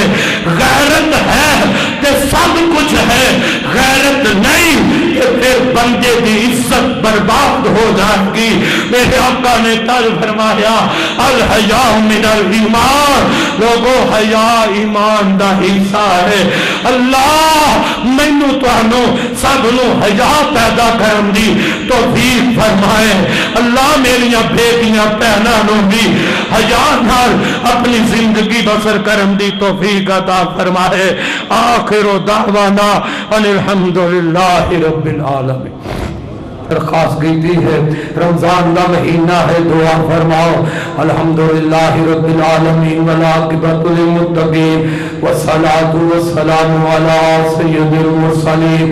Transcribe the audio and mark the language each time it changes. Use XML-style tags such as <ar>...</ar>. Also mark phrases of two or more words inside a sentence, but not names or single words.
<ur>غیرت ہے کہ سب کچھ ہے، غیرت نہیں کہ پھر بندے کی عزت برباد ہو جائے گی۔</ur> <pa>میرے آقا نے کل فرمایا</pa> <ar>الحیاء من الایمان،</ar> <pa>لوگو حیا ایمان دا حصہ ہے۔ اللہ مینوں تانوں سب نو حیا پیدا کرن دی توفیق فرمائے۔ اللہ میریاں بیٹیاں بہناں نو بھی حیا نال اپنی زندگی بسر کرن دی توفیق عطا فرمائے۔</pa> <ar>آخر دعوانا ان الحمدللہ رب العالمین۔</ar> <ur>درخواست کی ہے رمضان کا مہینہ ہے، دعا فرماؤ۔</ur> <ar>الحمدللہ رب العالمین والعاقبۃ للمتقین والصلاۃ والسلام علی سید المرسلین۔</ar>